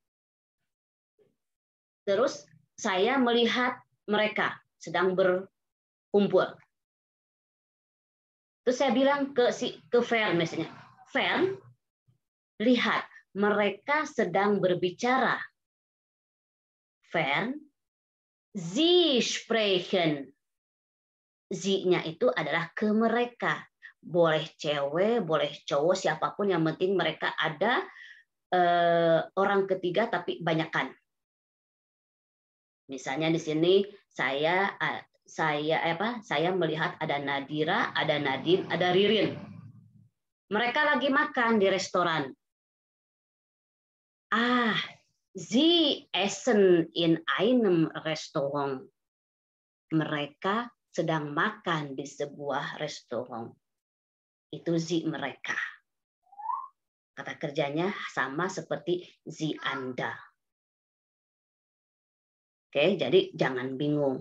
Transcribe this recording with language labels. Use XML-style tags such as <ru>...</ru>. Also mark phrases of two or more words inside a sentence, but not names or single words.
<id>Terus saya melihat mereka sedang berkumpul. Terus saya bilang ke Fern misalnya, Fern, lihat mereka sedang berbicara.</id> <de>Fern, sie sprechen.</de> <id>Sie-nya itu adalah ke mereka. Boleh cewek, boleh cowok, siapapun yang penting mereka ada orang ketiga tapi banyakan. Misalnya di sini saya melihat ada Nadira, ada Nadine, ada Ririn. Mereka lagi makan di restoran.</id> <de>Sie essen in einem Restaurant.</de> <id>Mereka sedang makan di sebuah restoran. Itu sie mereka. Kata kerjanya sama seperti sie Anda. Oke, jadi jangan bingung.</id>